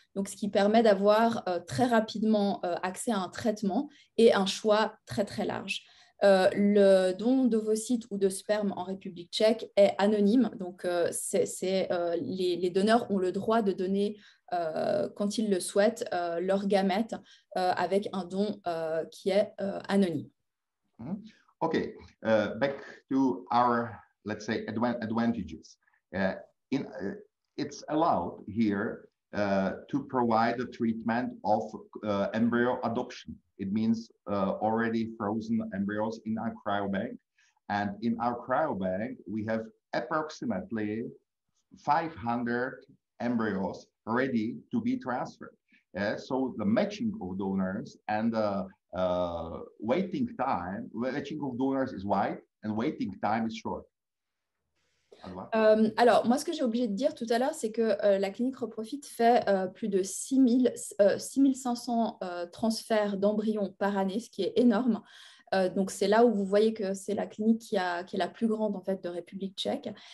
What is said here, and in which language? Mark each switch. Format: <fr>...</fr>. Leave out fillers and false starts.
<fr>Donc, ce qui permet d'avoir très rapidement accès à un traitement et un choix très, très large. Le don d'ovocytes ou de sperme en République tchèque est anonyme, donc les donneurs ont le droit de donner, quand ils le souhaitent, leurs gamètes avec un don qui est anonyme.</fr> <en>Okay, back to our, let's say, advantages. It's allowed here to provide the treatment of embryo adoption. It means already frozen embryos in our cryobank. And in our cryobank, we have approximately 500 embryos ready to be transferred. So the matching of donors and the waiting of donors is wide and waiting time is short.</en> <fr>Alors, moi, ce que j'ai oublié de dire tout à l'heure, c'est que la clinique Reprofit fait plus de 6500 transferts d'embryons par année, ce qui est énorme. Donc, c'est là où vous voyez que c'est la clinique qui est la plus grande en fait, de République tchèque.</fr>